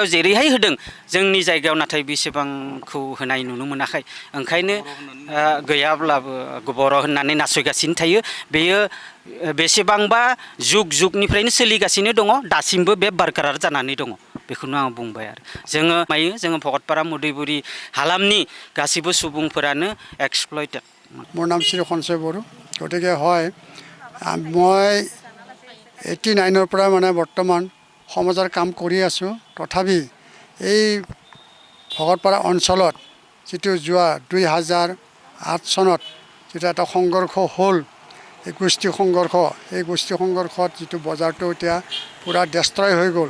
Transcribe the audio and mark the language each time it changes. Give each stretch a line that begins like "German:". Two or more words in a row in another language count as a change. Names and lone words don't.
Bodo: जेरैहाय होदों जोंनि जायगायाव नाथाय बेसेबांखौ होनाय नुनो मोनाखै ओंखायनो गैयाब्लाबो बर' होननानै नासयगासिनो थायो बेयो बेसेबांबा जुगनिफ्रायनो सोलिगासिनो दङ दासिमबो बे बारकरार जानानै दङ बेखौनो आं बुंबाय आरो जोङो भकतपारा मुदैबुरि हालामनि गासिबो सुबुंफोरानो एक्सप्लयटेड
Assamese: মোৰ নাম শ্ৰী সঞ্চয় বড়ো গতিকে হয় মই 89ৰ পৰা মানে বৰ্তমান সমাজৰ কাম কৰি আছোঁ তথাপি এই ভকতপাৰা অঞ্চলত যিটো যোৱা 2008 চনত যেটা এটা সংঘৰ্ষ হ'ল এই গোষ্ঠী সংঘৰ্ষ এই গোষ্ঠী সংঘৰ্ষত যিটো বজাৰটো এতিয়া পুৰা ডেষ্ট্ৰয় হৈ গ'ল